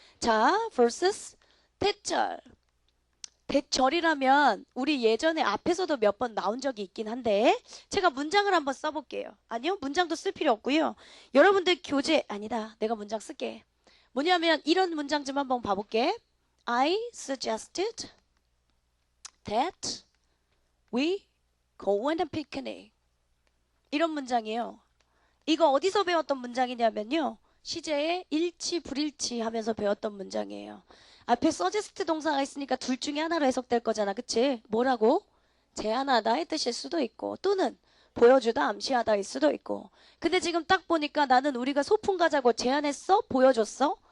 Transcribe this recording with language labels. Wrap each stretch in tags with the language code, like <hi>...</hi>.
<ko>자, versus 대절. 대절이라면 우리 예전에 앞에서도 몇 번 나온 적이 있긴 한데 제가 문장을 한번 써볼게요. 아니요, 문장도 쓸 필요 없고요. 여러분들 교재 아니다. 내가 문장 쓸게. 뭐냐면 이런 문장 좀 한번 봐볼게.</ko> <en>I suggested that we go on a picnic.</en> <ko>이런 문장이에요. 이거 어디서 배웠던 문장이냐면요. 시제에 일치 불일치 하면서 배웠던 문장이에요. 앞에 suggest 동사가 있으니까 둘 중에 하나로 해석될 거잖아. 그치? 뭐라고? 제안하다의 뜻일 수도 있고 또는 보여주다 암시하다일 수도 있고 근데 지금 딱 보니까 나는 우리가 소풍 가자고 제안했어? 보여줬어?</ko>